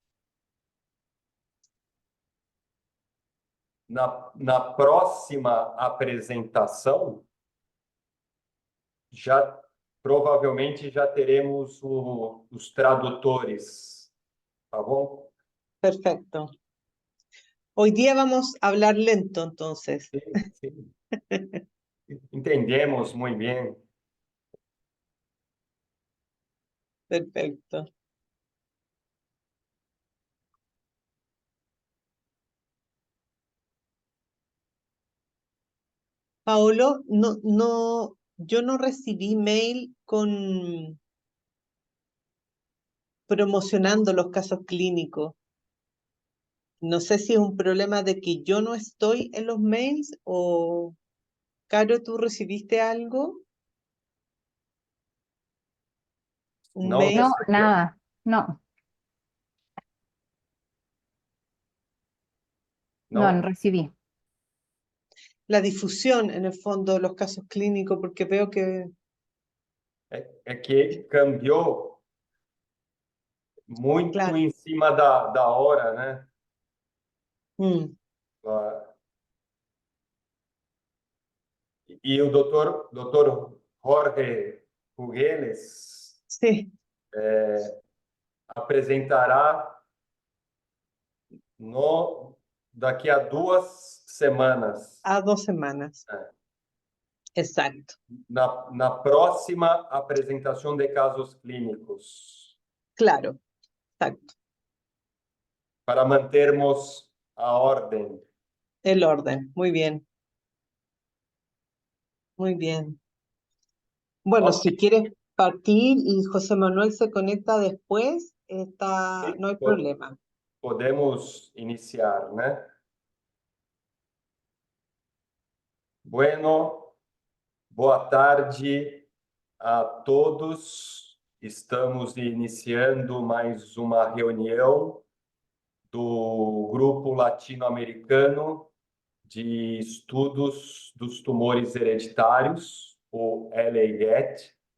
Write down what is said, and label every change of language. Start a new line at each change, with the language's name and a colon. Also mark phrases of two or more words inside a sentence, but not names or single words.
Portuguese: Na próxima apresentação, provavelmente já teremos os tradutores, tá bom?
Spanish: Perfecto. Hoy día vamos a hablar lento, entonces.
Portuguese: Sim, sim. Entendemos muito bem.
Spanish: Perfecto. Paolo, yo no recibí mail promocionando los casos clínicos. No sé si es un problema de que yo no estoy en los mails o, Caro, ¿tú recibiste algo? ¿Un
Portuguese: Não
Spanish: mail? No,
Portuguese: recebeu?
Spanish: nada, no, no
Portuguese: Não?
Spanish: recibí. La difusión, en el fondo, de los casos clínicos, porque veo que...
Portuguese: É que cambiou muito
Spanish: Claro.
Portuguese: em cima da hora, né? Mm, Ah, E o doutor Jorge Rugeles
Spanish: sí,
Portuguese: apresentará daqui a 2 semanas. a 2 semanas. É.
Spanish: Exacto.
Portuguese: Na próxima apresentação de casos clínicos,
Spanish: Claro, exacto.
Portuguese: para mantermos a ordem.
Spanish: El orden. Muy bien, muy bien. Bueno,
Portuguese: Ok,
Spanish: si quieres partir y José Manuel se conecta después, no hay problema.
Portuguese: podemos iniciar, né? Bueno, boa tarde a todos. Estamos iniciando mais uma reunião do Grupo Latino-Americano de Estudos dos Tumores Hereditários, o LAGET.